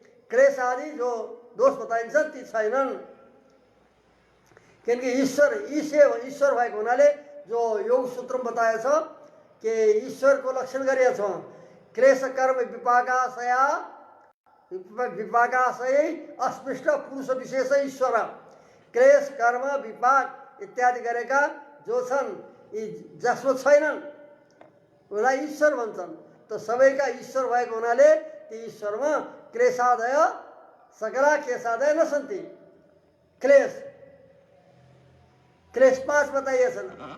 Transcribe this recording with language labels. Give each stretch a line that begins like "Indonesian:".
Nepali: क्लेशादि जो दोष बताइन्छन् ती छैनन्। किनकि ईश्वर भएको हुनाले जो योग सूत्र बताएछ कि ईश्वरको लक्षण गरिएको छ।
Sanskrit: क्लेश कर्म विपाकाशय अस्पृष्ट पुरुष विशेष ईश्वर।
Nepali: क्लेश कर्म विपाक इत्यादि गरेका जो छन् यी जसमा छैनन् उसलाई ईश्वर भन्छन्। त सबैका ईश्वर भएको हुनाले ती ईश्वरमा
Sanskrit: क्लेशादय सकला क्लेशादय न सन्ति।
Nepali: क्लेश क्लेश 5 बताइएछन्।